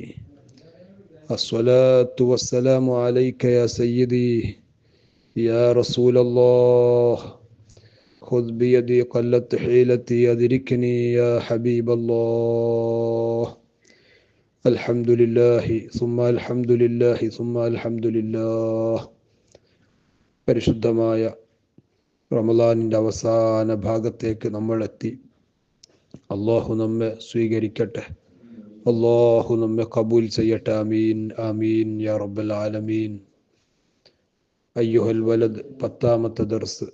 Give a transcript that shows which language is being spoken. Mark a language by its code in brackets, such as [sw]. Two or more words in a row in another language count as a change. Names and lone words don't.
[ar] الصلاة والسلام عليك يا سيدي يا رسول الله، خذ بيدي قلت حيلتي أدركني يا حبيب الله. الحمد لله ثم الحمد لله ثم الحمد لله. [ml] പരിശുദ്ധമായ റമളാനിൻ്റെ അവസാന ഭാഗത്തേക്ക് നമ്മളെത്തി. അള്ളാഹു നമ്മെ സ്വീകരിക്കട്ടെ, അള്ളാഹു നമ്മെ കബൂൽ ചെയ്യട്ടെ. [ar] آمين آمين يا رب العالمين. അയ്യുഹൽ വലദ് [ml] 10ാമത്തെ ദർസ്.